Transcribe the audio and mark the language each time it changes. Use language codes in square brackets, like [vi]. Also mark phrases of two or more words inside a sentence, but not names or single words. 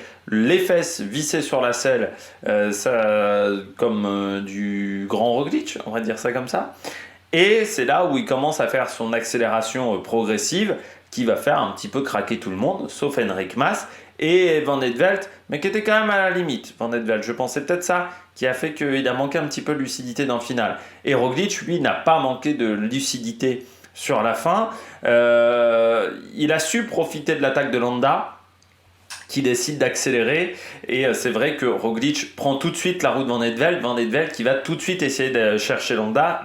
[fr] Les fesses vissées sur la selle, comme du grand Roglic, on va dire ça comme ça. Et c'est là où il commence à faire son accélération progressive, qui va faire un petit peu craquer tout le monde, sauf Enric Mas. et Van het Velt, mais qui était quand même à la limite. Van het Velt, je pensais peut-être ça qui a fait qu'il a manqué un petit peu de lucidité dans le final. Et Roglic, lui, n'a pas manqué de lucidité sur la fin. Il a su profiter de l'attaque de Landa, qui décide d'accélérer, et c'est vrai que Roglic prend tout de suite la route Van het Velt qui va tout de suite essayer de chercher Landa.